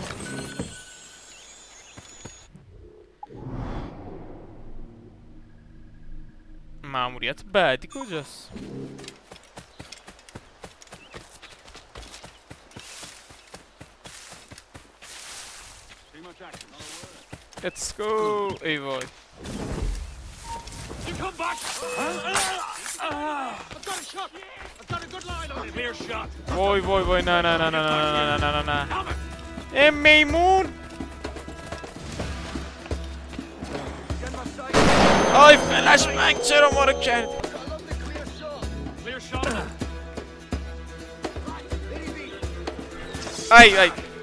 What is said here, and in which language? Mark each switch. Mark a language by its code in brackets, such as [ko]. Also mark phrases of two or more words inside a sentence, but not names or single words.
[fa] ماموریت بعدی کجاست؟ [en] Let's go! [fa] ای وای. [en] You come back! I've got a shot! I've got a good line on him! Clear shot! [fa] وای وای وای نه نه نه نه نه نه نه نه. ای میمون. آی فلش بنگ چرا ما رو کرد؟ [en] Clear shot! ای ای.